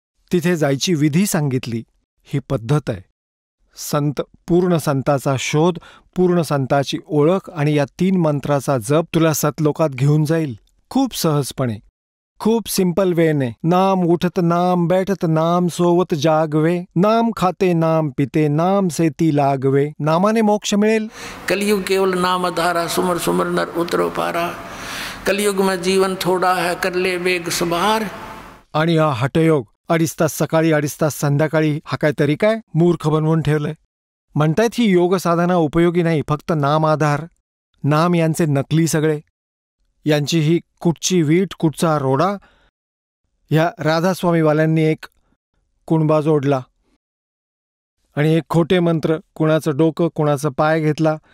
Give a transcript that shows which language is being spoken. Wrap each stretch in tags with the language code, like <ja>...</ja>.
<mr>तिथे जायची विधी सांगितली. ही पद्धत आहे. संत, पूर्ण संताचा शोध, पूर्ण संताची ओळख आणि या 3 मंत्राचा जप तुला सतलोकात घेऊन जाईल खूप सहजपणे, खूप सिंपल वेने.</mr> <hi>नाम उठत नाम बैठत नाम सोवत जागवे, नाम खाते नाम पिते नाम सेती लागवे.</hi> <mr>नामाने मोक्ष मिळेल.</mr> <hi>कलयुग केवल नाम धारा, सुमर सुमर नर उतरो पारा. कलयुग में जीवन थोड़ा है, कर ले वेग सवार.</hi> <mr>आणि हा हठयोग 2.5 तास सकाळी 2.5 तास संध्याकाळी, हा काहीतरी काय मूर्ख बनवून ठेवलंय. म्हणतायत ही योग साधना उपयोगी नाही, फक्त नाम आधार. नाम यांचे नकली सगळे. यांची ही कुठची वीट कुठचा रोडा. ह्या राधास्वामीवाल्यांनी एक कुणबा जोडला आणि एक खोटे मंत्र, कुणाचं डोकं कुणाचं पाय घेतला.</mr>